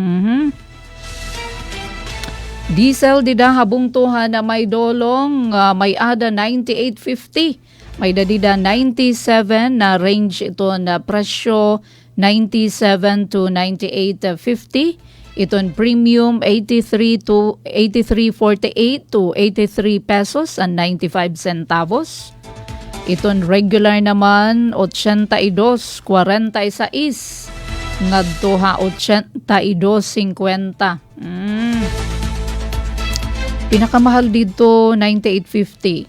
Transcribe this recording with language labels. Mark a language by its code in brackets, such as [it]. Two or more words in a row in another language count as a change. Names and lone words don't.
[war] Diesel dida habungtuhan na may dolong may ada 98.50. May dadida 97 na range ito na presyo 97 to 98.50. Iton premium 83 to 83.48 to 83 pesos and 95 centavos. Iton regular naman 82.46 ngadto ha 82.50. Pinakamahal dito 98.50.